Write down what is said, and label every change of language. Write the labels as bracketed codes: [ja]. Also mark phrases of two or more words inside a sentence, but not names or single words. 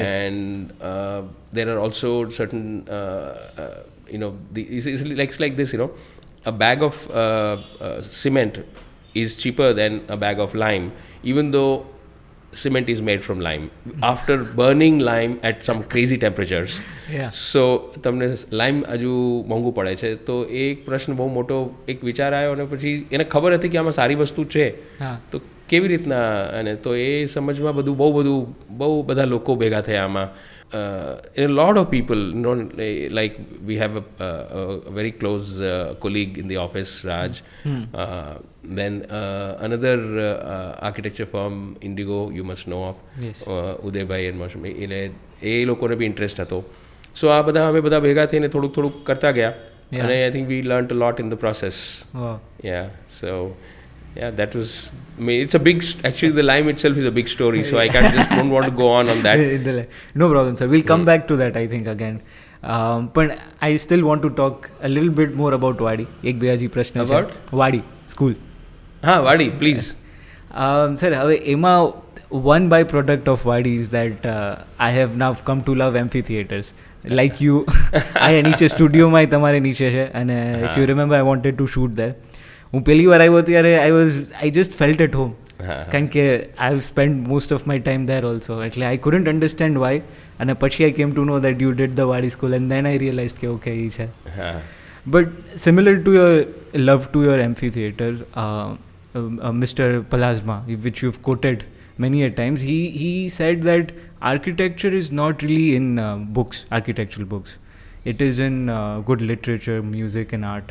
[en] And there are also certain it's like this, a bag of cement is cheaper than a bag of lime, even though cement is made from lime after burning lime at some crazy temperatures. [gu] So તમને લાઈમ હજુ મોંઘું પડે છે. તો એ એક પ્રશ્ન બહુ મોટો એક વિચાર આવ્યો અને પછી એને ખબર હતી કે આમાં સારી વસ્તુ છે તો કેવી રીતના, અને તો એ સમજમાં બહુ બધા લોકો ભેગા થયા આમાં. [en] A lot of people, you know, like we have a very close colleague in the office, Raj. Then another architecture firm, Indigo, you must know of. Yes. Uday bhai and Mashmi. [gu] એ લોકોને બી ઇન્ટરેસ્ટ હતો. સો આ બધા અમે બધા ભેગા થઈને થોડુંક કરતા ગયા, અને [en] I think we learned a lot in the process. So yeah, that was, I mean, it's a big, actually the lime itself is a big story, so I don't want to go on that. No problem, sir. We'll come back to that, I think, again. But I still want to talk a little bit more about Wadi. [gu] Ek bhai hજી પ્રશ્ન છે. [en] About Wadi school. Wadi, please. Sir, [gu] હવે એમાં [en] one byproduct of Wadi is that I have now come to love amphitheaters. Like you, I [gu] નીચે સ્ટુડિયોમાં તમારે નીચે છે, અને [en] if you remember, I wanted to shoot there. [gu] હું પહેલી વાર આવ્યો ત્યારે [en] I just felt at home, [gu] કારણ કે [en] I've spent most of my time there also, એટલે I couldn't understand why, [gu] અને પછી [en] I came to know that you did the Wadi school, and then I realized કે okay [gu] એ છે. [en] But similar to your love to your amphitheater, Mr. Palasma, which you've quoted many a times, he said that architecture is not really in books, architectural books. It is in good literature, music and art.